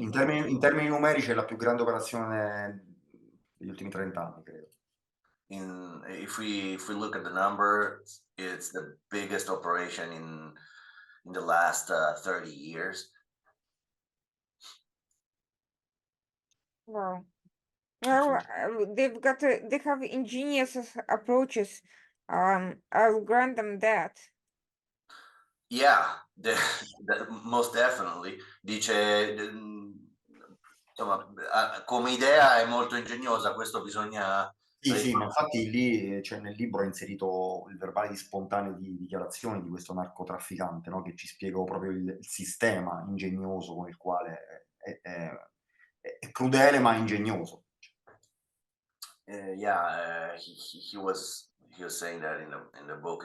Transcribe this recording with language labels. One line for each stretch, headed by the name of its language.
Italian: In termini numerici è la più grande operazione degli ultimi 30 anni, credo.
English: If we look at the number, it's the biggest operation in the last 30 years. Wow. Well, they have ingenious approaches. I'll grant them that. Yeah, most definitely.
Italian: Dice, insomma, come idea è molto ingegnosa, questo bisogna Sì, ma infatti lì nel libro è inserito il verbale di spontanee di dichiarazioni di questo narcotrafficante, no? Che ci spiega proprio il sistema ingegnoso con il quale è crudele ma ingegnoso.
English: Yeah, he was saying that in the book.